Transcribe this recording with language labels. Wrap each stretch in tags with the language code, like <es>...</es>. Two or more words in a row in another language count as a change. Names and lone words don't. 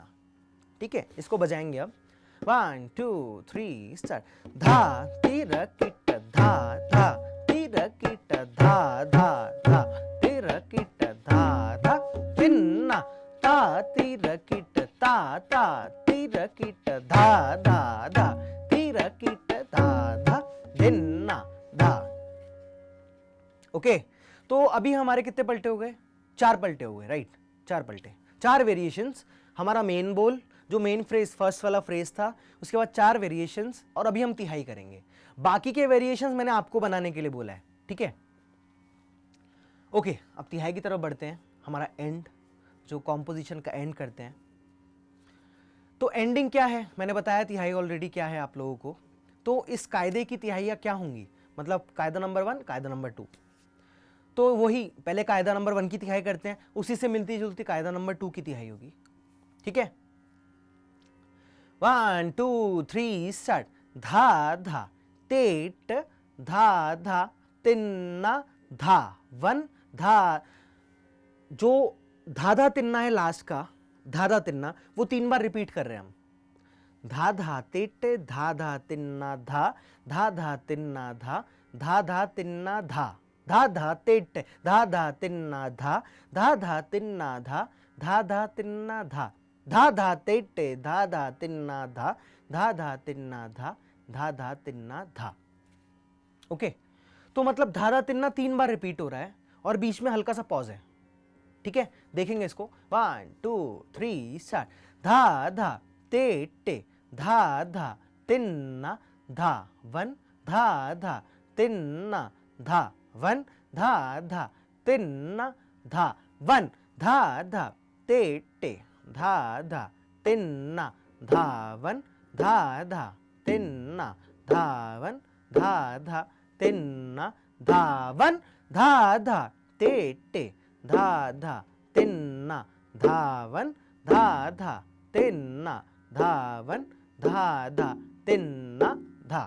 <hi>ठीक है, इसको बजाएंगे अब 1 2 3 स्टार्ट। धा तेरा किट धा धा, तेरा किट धा धा धा, तेरा किट धा धा तिन्ना, ता तेरा किट ता ता तेरा किट धा धा धा, तेरा किट धा धा धिन्ना धा। ओके, तो अभी हमारे कितने पलटे हो गए, 4 पलटे हो गए, राइट, 4 पलटे, 4 वेरिएशंस। हमारा मेन बोल जो</hi> <en>main phrase first</en> <hi>वाला फ्रेज था, उसके बाद 4 वेरिएशंस, और अभी हम तिहाई करेंगे। बाकी के वेरिएशंस मैंने आपको बनाने के लिए बोला है। ठीक है, ओके, अब तिहाई की तरफ बढ़ते हैं, हमारा एंड, जो कॉम्पोजिशन का एंड करते हैं। तो एंडिंग क्या है, मैंने बताया तिहाई ऑलरेडी क्या है आप लोगों को। तो इस कायदे की तिहाइयाँ क्या होंगी, मतलब कायदा नंबर 1 कायदा नंबर 2, तो वही पहले कायदा नंबर 1 की तिहाई करते हैं, उसी से मिलती जुलती कायदा नंबर 2 की तिहाई होगी। ठीक है, 1 2 3 स्टार्ट। धा धा तेट धा धा तिन्ना धा 1 धा, जो धाधा तिन्ना है लास्ट का, धाधा तिन्ना, वो 3 बार रिपीट कर रहे हैं हम। धा धा तिट धा धा तिन्ना धा, धा धा तिन्ना धा, धा धा तिन्ना धा, धा धा तिट धा धा तिन्ना धा, धा धा तिन्ना धा, धा धा तिन्ना धा, धा धा तिट धा धा तिन्ना धा, धा धा तिन्ना धा, धा धा तिन्ना धा। ओके, तो मतलब धा धा तिन्ना 3 बार रिपीट हो रहा है और बीच में हल्का सा पॉज है। ठीक है, देखेंगे इसको। 1 2 3 स्टार्ट। धा धा ते टे धा धा तिन्ना धा वन, धा धा तिन्ना धा वन, धा धा तिन्ना धा वन, धा धा ते टे धा धा तिन्ना धा वन, धा धा तिन्ना धा वन, धा धा तिन्ना धा वन, धा धा ते टे धा धा तिन्ना धावन, धा धा तिन्ना धावन, धा धा तिन्ना धा।</hi>